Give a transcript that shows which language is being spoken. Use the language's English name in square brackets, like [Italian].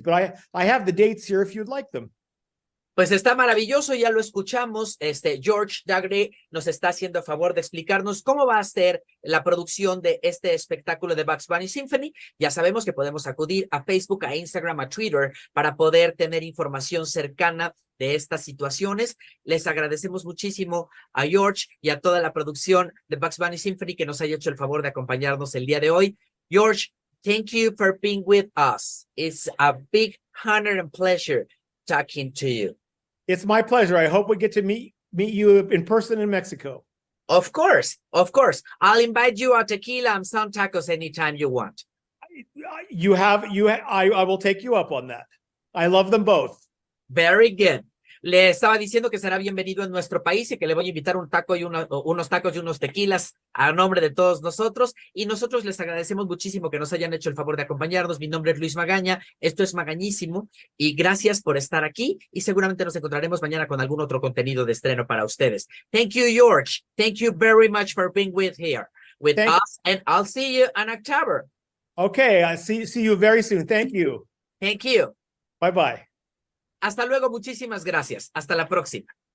[English] But I have the dates here if you'd like them. [Spanish] Pues está maravilloso, ya lo escuchamos. George Daygherty nos está haciendo a favor de explicarnos cómo va a ser la producción de este espectáculo de Bugs Bunny Symphony. Ya sabemos que podemos acudir a Facebook, a Instagram, a Twitter para poder tener información cercana de estas situaciones. Les agradecemos muchísimo a George y a toda la producción de Bugs Bunny Symphony que nos haya hecho el favor de acompañarnos el día de hoy. [English] George, thank you for being with us. It's a big honor and pleasure talking to you. It's my pleasure. I hope we get to meet you in person in Mexico. Of course. I'll invite you a tequila and some tacos anytime you want. I will take you up on that. I love them both. Very good. [Spanish] Le estaba diciendo que será bienvenido en nuestro país y que le voy a invitar un taco y unos tacos y unos tequilas a nombre de todos nosotros. Y nosotros les agradecemos muchísimo que nos hayan hecho el favor de acompañarnos. Mi nombre es Luis Magaña. Esto es Magañísimo. Y gracias por estar aquí. Y seguramente nos encontraremos mañana con algún otro contenido de estreno para ustedes. [English] Thank you, George. Thank you very much for being with here. with Thank- us, and I'll see you in October. Okay, I see you very soon. Thank you. Thank you. Bye-bye. [Spanish] Hasta luego, muchísimas gracias. Hasta la próxima.